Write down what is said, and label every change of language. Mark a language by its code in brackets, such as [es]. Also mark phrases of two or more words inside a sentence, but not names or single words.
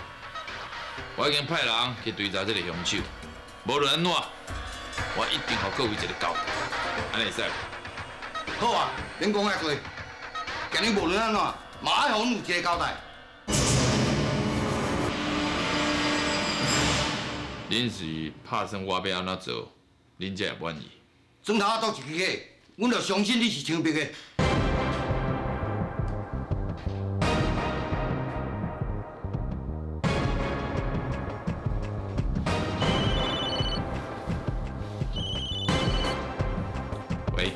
[nan] 我已经派人去追查这个凶手，无论安怎，我一定互各位一个交代。安尼会使无？好啊，恁讲遐多，今日无论安怎，嘛爱互阮有一个交代。恁是拍算我要安怎做，恁才会满意？砖头啊倒一支个，阮就相信你是枪毙的。喂，